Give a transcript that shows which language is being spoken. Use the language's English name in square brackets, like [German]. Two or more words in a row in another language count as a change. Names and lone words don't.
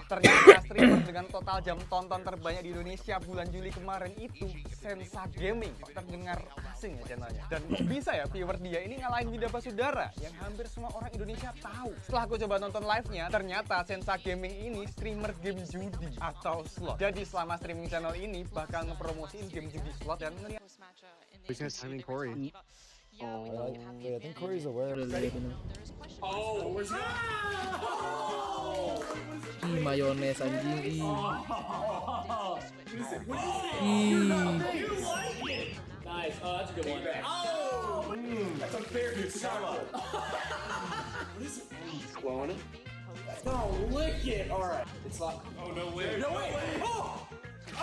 [Indonesian] Ternyata streamer dengan total jam tonton terbanyak di Indonesia bulan Juli kemarin itu Sensa Gaming. Terdengar asing ya channelnya. Dan bisa ya viewer dia ini ngalahin Windah Basudara yang hampir semua orang Indonesia tahu. Setelah aku coba nonton live-nya, ternyata Sensa Gaming ini streamer game judi atau slot. Jadi selama streaming channel ini bakal ngepromosiin game judi slot dan ngeliat. [English] Business timing Corey. Oh, yeah, I think Corey's aware. Oh, where's he? [Indonesian] Ih, mayones anjing. Ih. [English] Nice. Oh, that's a good one. Oh, that's a very good solo. What is it? Blowing it. No, lick it. All right. It's like. Oh no way. No way. Oh. Oh.